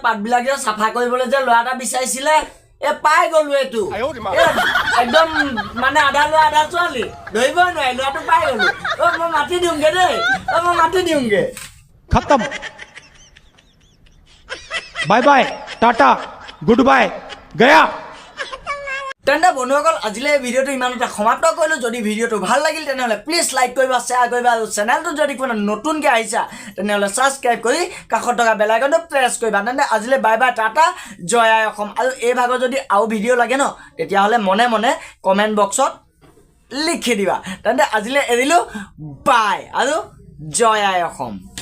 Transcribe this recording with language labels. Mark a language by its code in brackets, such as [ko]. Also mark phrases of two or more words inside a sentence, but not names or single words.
[as] পাতবিলাক যে চাফা কৰিবলৈ যে ল'ৰা এটা বিচাৰিছিলে এ পাই গ'লো এইটো একদম মানে আধা ল'ৰা আধা ছোৱালী ধৰিবই নোৱাৰি ল'ৰাটো পাই গ'লো অ' মই মাতি দিওঁগে দেই অ' মই মাতি দিওঁগে [hi] खत्म [en] bye bye [hi] टाटा [en] good bye [hi] गया [as] তেন্তে বন্ধুসকল আজিলৈ এই ভিডিঅ'টো ইমানতে সমাপ্ত কৰিলোঁ যদি ভিডিঅ'টো ভাল লাগিল তেনেহ'লে [en] please like [as] কৰিবা শ্বেয়াৰ কৰিবা আৰু চেনেলটো যদি কোনো নতুনকৈ আহিছা তেনেহ'লে ছাবস্ক্ৰাইব কৰি কাষত থকা [en] bell iconটো [as] প্ৰেছ কৰিবা তেন্তে আজিলৈ [en] bye bye [as] টাটা জয় আই অসম আৰু এই ভাগত যদি আৰু ভিডিঅ' লাগে ন তেতিয়াহ'লে মনে মনে [en] comment boxত [as] লিখি দিবা তেন্তে আজিলৈ এৰিলোঁ বাই আৰু জয় আই অসম